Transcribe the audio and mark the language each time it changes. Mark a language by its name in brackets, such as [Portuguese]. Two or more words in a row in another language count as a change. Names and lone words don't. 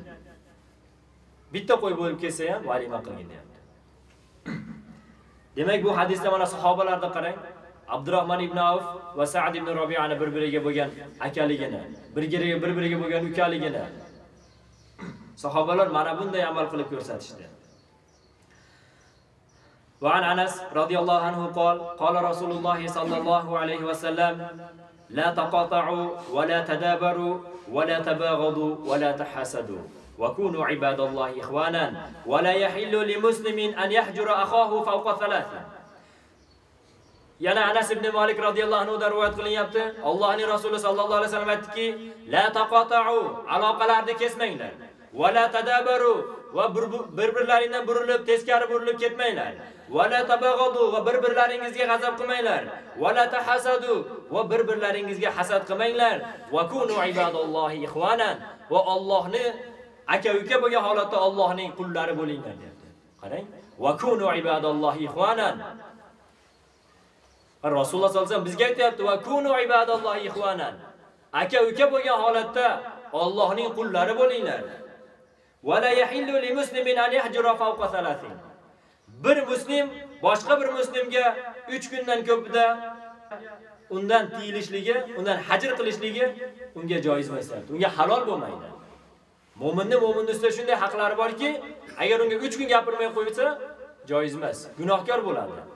[Uzbek] Bitta qo'y bo'lib kelsa ham valima qilgin deyapti. Demak, bu hadisda mana sahobalarga qarang. Abdurrahmon ibn Avf va Sa'd ibn Rabi'ani bir-biriga bo'lgan akaligini, bir-biriga bo'lgan ukaligini sahobalar mana bunday amal qilib ko'rsatishdi. [Arabic] وعن أنس رضي الله عنه قال رسول الله صلى الله عليه وسلم لا تقاطعوا ولا تدابروا ولا تباغضوا ولا تحاسدوا وكونوا عباد الله إخوانا ولا يحل لمسلم أن يحجر أخاه فوق ثلاث. [Uzbek] Yana Anas ibn Malik [Arabic] رضي الله عنه [Uzbek] da rivoyat qilinyapti. Allohning Rasuli [Arabic] صلى الله عليه وسلم [Uzbek] aytdiki, [Arabic] لا تقاطعوا, [Uzbek] aloqalarni kesmanglar. [Arabic] ولا تدابروا, [Uzbek] va bir-birlaringdan burilib, teskari burilib ketmanglar. [Arabic] ولا تباغضوا, [Uzbek] va bir-birlaringizga g'azab qilmanglar. [Arabic] ولا تحاسدوا, [Uzbek] va bir-birlaringizga hasad qilmanglar. [Arabic] وكونوا عباد الله إخوانا, [Uzbek] va Allohni aka-uka bo'lgan holatda Allohning qullari bo'linglar deyapti. Qarang, [Arabic] وكونوا عباد الله إخوانا. [Uzbek] Rasululloh [Arabic] صلى الله عليه وسلم [Uzbek] bizga aytayapti, [Arabic] وكونوا عباد الله إخوانا. [Uzbek] Aka-uka bo'lgan holatda Allohning qullari bo'linglar. [Arabic] ولا يحل لمسلم أن يهجر فوق ثلاث. [Uzbek] Bir muslim boshqa bir muslimga 3 kundan ko'pida undan tiyilishligi, undan hajr qilishligi unga joiz emas, unga halol bo'lmaydi. Mo'minning ustida shunday haqlari borki, agar unga 3 kun gapirmay qo'ysa, joiz emas, gunohkor bo'ladi.